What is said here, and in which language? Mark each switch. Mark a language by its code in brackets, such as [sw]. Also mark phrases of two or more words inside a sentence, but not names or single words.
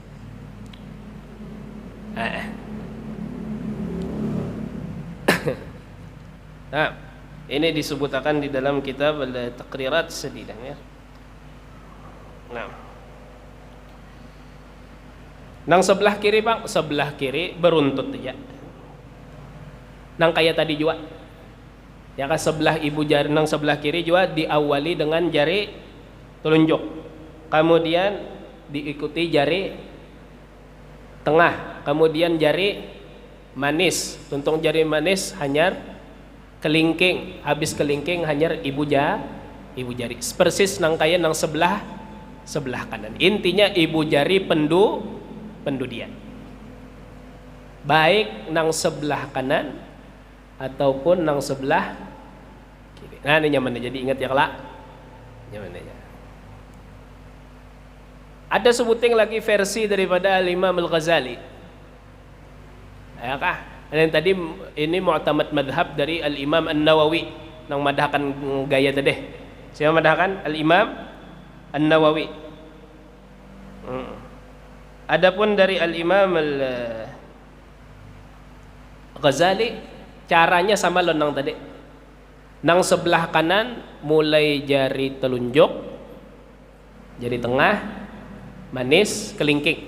[id] Nah, ini disebutkan di dalam kitab Taqrirat Sadidah ya. Nah. [bjn] Nang sebelah kiri Bang, sebelah kiri beruntut aja. Nang kayak tadi juga. [id] Ya kan, sebelah ibu jari nang sebelah kiri juga diawali dengan jari telunjuk. Kemudian diikuti jari tengah, kemudian jari manis. [bjn] Tuntung jari manis hanyar kelingking, habis kelingking hanyar ibu jari. Persis nang kaya nang sebelah kanan. Intinya ibu jari pendudian. Baik nang sebelah kanan ataupun nang sebelah kiri. Nah, ini nyaman. Jadi ingat ya kelak. Nyaman ya. [id] Ada sebuting lagi versi daripada Al-Imam Al-Ghazali. [bjn] Ya kah? Dan tadi ini mu'tamad madhab dari Al-Imam An-Nawawi nang madhakan gaya tadi. Siapa madhakan? Al-Imam An-Nawawi. Adapun dari Al-Imam Al-Ghazali caranya sama lo nang tadi. Nang sebelah kanan mulai jari telunjuk, jari tengah manis, kelingking.